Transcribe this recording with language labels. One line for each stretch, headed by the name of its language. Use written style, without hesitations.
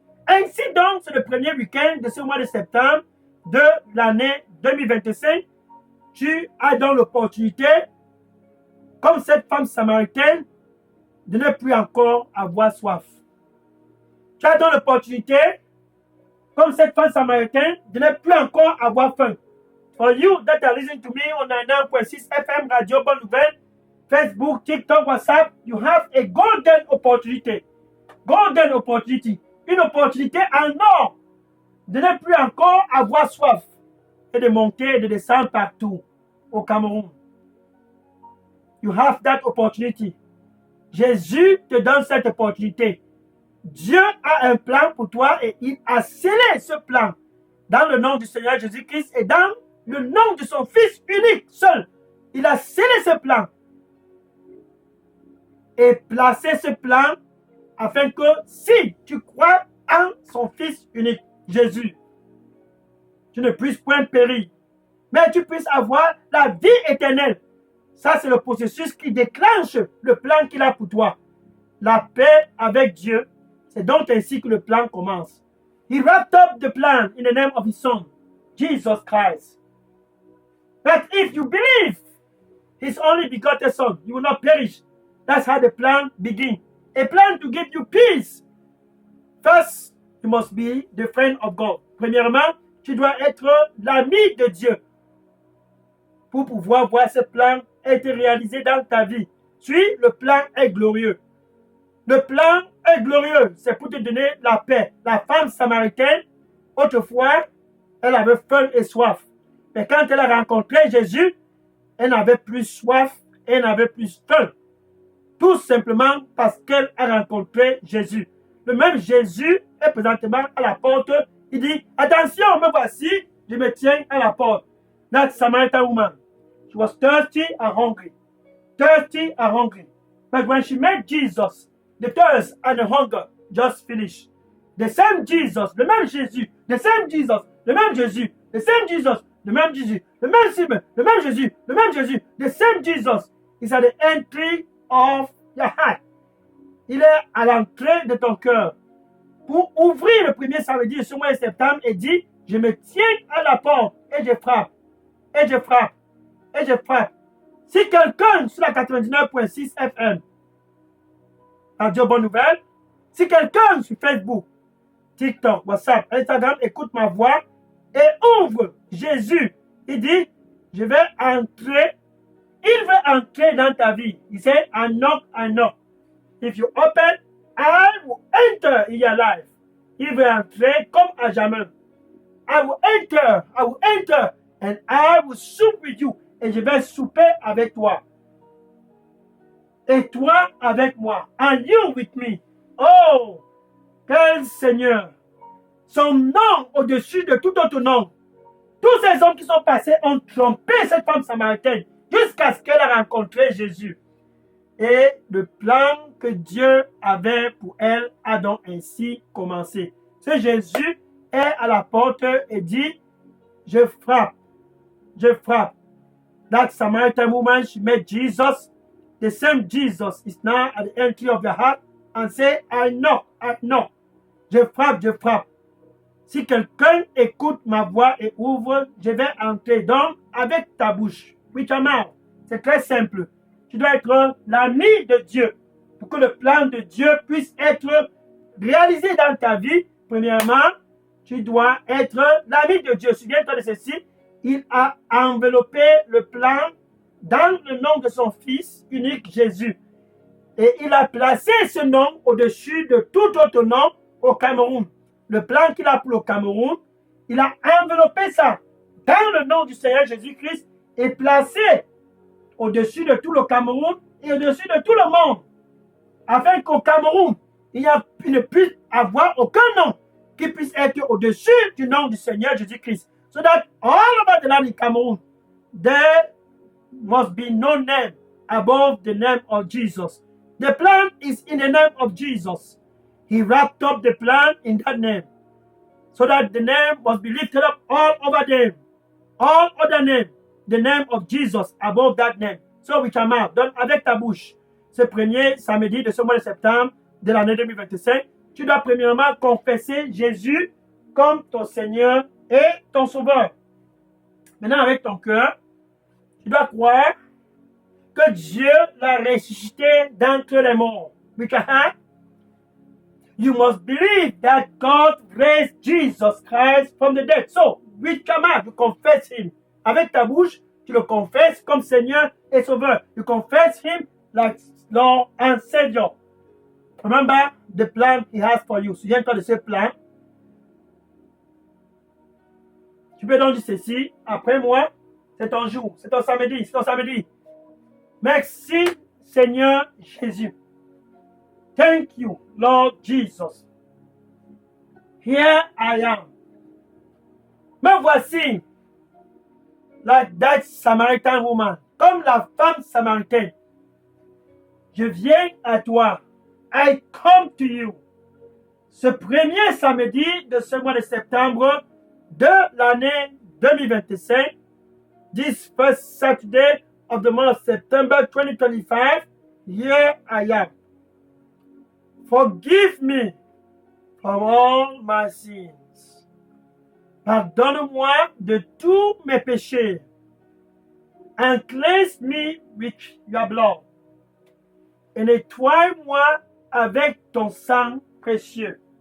French: Ainsi donc, c'est le premier week-end de ce mois de septembre de l'année 2025. Tu as donc l'opportunité, comme cette femme samaritaine, de ne plus encore avoir soif. Tu as donc l'opportunité, comme cette femme samaritaine, de ne plus encore avoir faim.
English: For you that are listening to me on 99.6 FM Radio Bonne Nouvelle, Facebook, TikTok, WhatsApp, you have a golden opportunity. Golden opportunity.
French: Une opportunité en or de ne plus encore avoir soif et de monter et de descendre partout au Cameroun.
English: You have that opportunity.
French: Jésus te donne cette opportunité. Dieu a un plan pour toi et il a scellé ce plan dans le nom du Seigneur Jésus-Christ et dans le nom de son Fils unique seul. Il a scellé ce plan et placé ce plan afin que si tu crois en son Fils unique, Jésus, tu ne puisses point périr, mais tu puisses avoir la vie éternelle. Ça, c'est le processus qui déclenche le plan qu'il a pour toi. La paix avec Dieu, c'est donc ainsi que le plan commence.
English: He wrapped up the plan in the name of his son, Jesus Christ. But if you believe his only begotten son, you will not perish. That's how the plan begins. A plan to give you peace. First, you must be the friend of God.
French: Premièrement, tu dois être l'ami de Dieu pour pouvoir voir ce plan être réalisé dans ta vie. Puis, le plan est glorieux. Le plan est glorieux. C'est pour te donner la paix. La femme samaritaine, autrefois, elle avait faim et soif. Mais quand elle a rencontré Jésus, elle n'avait plus soif et elle n'avait plus faim. Tout simplement parce qu'elle a rencontré Jésus. Le même Jésus est présentement à la porte. Il dit, attention, me voici, je me tiens à la porte.
English: That Samaritan woman, she was thirsty and hungry. Thirsty and hungry. But when she met Jesus, the thirst and the hunger just finished. The same Jesus,
French: le même Jésus,
English: the same Jesus,
French: le même Jésus, the same Jesus, le même Jésus, le même Simon, le même Jésus, le même Jésus,
English: the same Jesus is at the entry of your heart.
French: Il est à l'entrée de ton cœur. pour ouvrir le premier samedi de ce mois de septembre et dit, je me tiens à la porte et je frappe, et je frappe, et je frappe. Si quelqu'un sur la 99.6 FM, Radio Bonne Nouvelle, si quelqu'un sur Facebook, TikTok, WhatsApp, Instagram écoute ma voix et ouvre Jésus, il dit, je vais entrer, il veut entrer dans ta vie. Il dit,
English: I knock. If you open, I will enter in your life.
French: Il veut entrer comme à jamais.
English: I will enter, and I will soup with you.
French: Et je vais souper avec toi. Et toi avec moi.
English: And you with me.
French: Oh, quel Seigneur. Son nom au-dessus de tout autre nom. Tous ces hommes qui sont passés ont trompé cette femme samaritaine jusqu'à ce qu'elle a rencontré Jésus. Et le plan que Dieu avait pour elle a donc ainsi commencé. Ce Jésus est à la porte et dit, je frappe.
English: That Samaritan woman, she met Jesus. The same Jesus is now at the entry of your heart and say, I knock.
French: Je frappe. Si quelqu'un écoute ma voix et ouvre, je vais entrer. Donc, avec ta bouche,
English: with your mouth.
French: C'est très simple. Tu dois être l'ami de Dieu pour que le plan de Dieu puisse être réalisé dans ta vie. Premièrement, tu dois être l'ami de Dieu. Souviens-toi de ceci. Il a enveloppé le plan dans le nom de son Fils unique Jésus. Et il a placé ce nom au-dessus de tout autre nom au Cameroun. Le plan qu'il a pour le Cameroun, il a enveloppé ça dans le nom du Seigneur Jésus-Christ et placé au-dessus de tout le Cameroun et au-dessus de tout le monde. Afin qu'au Cameroun, il ne puisse avoir aucun nom qui puisse être au-dessus du nom du Seigneur Jésus-Christ.
English: So that all over the land in Cameroon, there must be no name above the name of Jesus. The plan is in the name of Jesus. He wrapped up the plan in that name, so that the name must be lifted up all over them. All other name, the name of Jesus above that name. So with your mouth,
French: donc avec ta bouche, ce premier samedi de ce mois de septembre de l'année 2025, tu dois premièrement confesser Jésus comme ton Seigneur et ton Sauveur. Maintenant, avec ton cœur, tu dois croire que Dieu l'a ressuscité d'entre les morts.
English: With your heart, you must believe that God raised Jesus Christ from the dead. So, with your mouth, you confess Him.
French: Avec ta bouche, tu le confesses comme Seigneur et Sauveur.
English: You confess Him like Lord and Savior. Remember the plan He has for you.
French: Souviens-toi de ce plan. Tu peux donc dire ceci, après moi, c'est ton jour, c'est ton samedi. Merci Seigneur Jésus.
English: Thank you, Lord Jesus. Here I am.
French: Me voici,
English: like that Samaritan woman,
French: comme la femme samaritaine. Je viens à toi.
English: I come to you.
French: Ce premier samedi de ce mois de septembre de l'année 2025,
English: this first Saturday of the month of September 2025, here I am. Forgive me from all my sins.
French: Pardonne-moi de tous mes péchés.
English: And cleanse me with your blood.
French: Et nettoie-moi avec ton sang précieux.